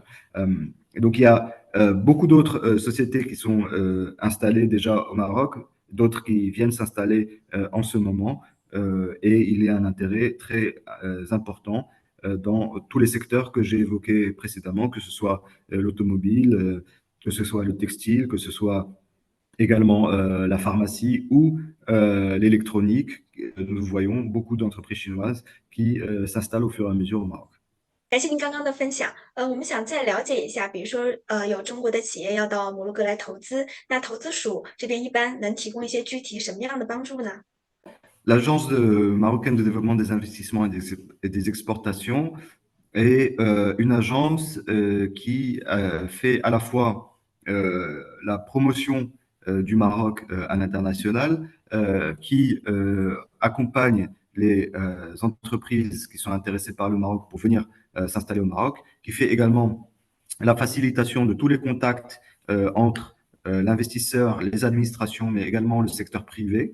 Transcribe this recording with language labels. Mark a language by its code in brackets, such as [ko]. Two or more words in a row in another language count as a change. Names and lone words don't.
[fr] Et donc, il y a beaucoup d'autres sociétés qui sont installées déjà au Maroc, d'autres qui viennent s'installer en ce moment, et il y a un intérêt très important dans tous les secteurs que j'ai évoqués précédemment, que ce soit l'automobile, que ce soit le textile, que ce soit également la pharmacie ou l'électronique. Nous voyons beaucoup d'entreprises chinoises qui s'installent au fur et à mesure au Maroc. [zh] 感谢您刚刚的分享。我们想再了解一下，比如说，有中国的企业要到摩洛哥来投资，那投资署这边一般能提供一些具体什么样的帮助呢？ [fr] L'Agence marocaine de développement des investissements et des exportations est une agence qui fait à la fois la promotion du Maroc à l'international, qui accompagne les entreprises qui sont intéressées par le Maroc pour venir s'installer au Maroc, qui fait également la facilitation de tous les contacts entre l'investisseur, les administrations, mais également le secteur privé.